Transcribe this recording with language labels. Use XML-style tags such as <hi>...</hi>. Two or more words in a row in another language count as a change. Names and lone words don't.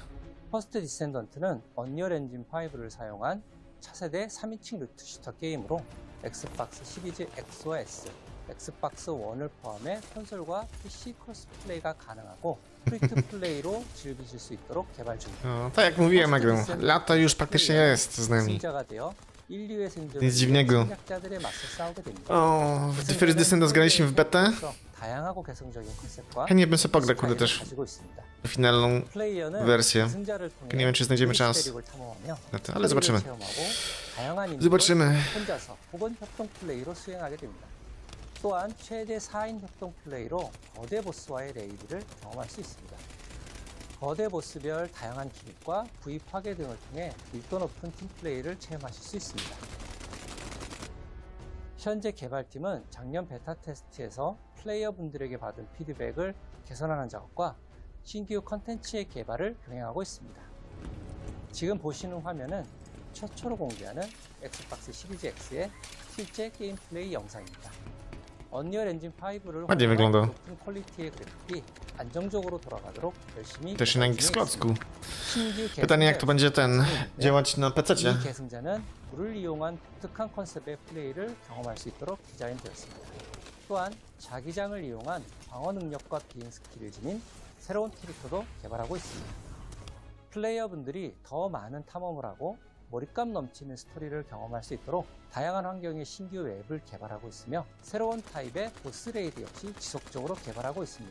<ko>퍼스트 디센던트는 언리얼 엔진 5를 사용한 차세대 3인칭 루트 슈터 게임으로 엑스박스 시리즈 X와 S, 엑스박스 1을 포함해 콘솔과 PC 크로스 플레이가 가능하고 프리투 플레이로 즐기실 수 있도록 개발 중입니다.</ko> <pl>Tak jak mówiłem, lata już praktycznie jest z nami. Nic dziwnego. O, The First Descendant zgraliśmy w betę. Chętnie bym sobie pograł, kurde, też finalną wersję. Nie wiem, czy znajdziemy czas na to, ale zobaczymy. Zobaczymy.</pl> <ko>또한 최대 4인 협동 플레이로 거대 보스와의 레이드를 경험할 수 있습니다. 거대 보스별 다양한 기믹과 부위 파괴 등을 통해 밀도 높은 팀 플레이를 체험하실 수 있습니다. 현재 개발팀은 작년 베타 테스트에서 플레이어분들에게 받은 피드백을 개선하는 작업과 신규 컨텐츠의 개발을 병행하고 있습니다. 지금 보시는 화면은 최초로 공개하는 엑스박스 시리즈 X의 실제 게임 플레이 영상입니다. 언리얼 엔진 5를 활용한 높은 퀄리티의 그래픽이 안정적으로 돌아가도록 열심히</ko> <pl>też na Xboxku. Pytanie, jak to będzie działać na PC-cie.</pl> <ko>이 계승자는 물을 이용한 독특한 컨셉의 플레이를 경험할 수 있도록 디자인되었습니다. 또한 자기장을 이용한 방어 능력과 비행 스킬을 지닌 새로운 캐릭터도 개발하고 있습니다. 플레이어분들이 더 많은 탐험을 하고 몰입감 넘치는 스토리를 경험할 수 있도록 다양한 환경의 신규 맵을 개발하고 있으며 새로운 타입의 보스 레이드 역시 지속적으로 개발하고 있습니다.</ko>